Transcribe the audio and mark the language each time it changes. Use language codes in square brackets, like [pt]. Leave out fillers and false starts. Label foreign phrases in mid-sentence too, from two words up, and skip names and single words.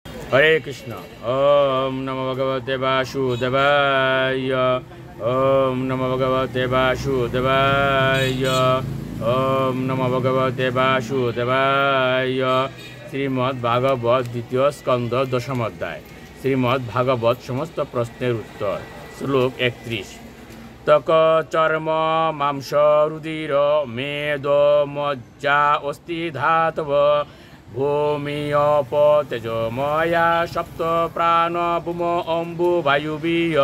[sa] হরে কৃষ্ণ। ওম নমো ভগবতে বাসুদেবায়। ওম নমো ভগবতে বাসুদেবায়। ওম নমো ভগবতে বাসুদেবায়। [bn] শ্রীমদ্ ভাগবত দ্বিতীয় স্কন্ধ দশম অধ্যায়। শ্রীমদ্ ভাগবত সমস্ত প্রশ্নের উত্তর। শ্লোক 31। [sa] ত্বক চর্ম মাংস রুধির মেদ মজ্জা অস্থি ধাতব ভূমি অপ তেজময়া সপ্ত প্রাণ ভূম অম্বু বায়ুবীয়।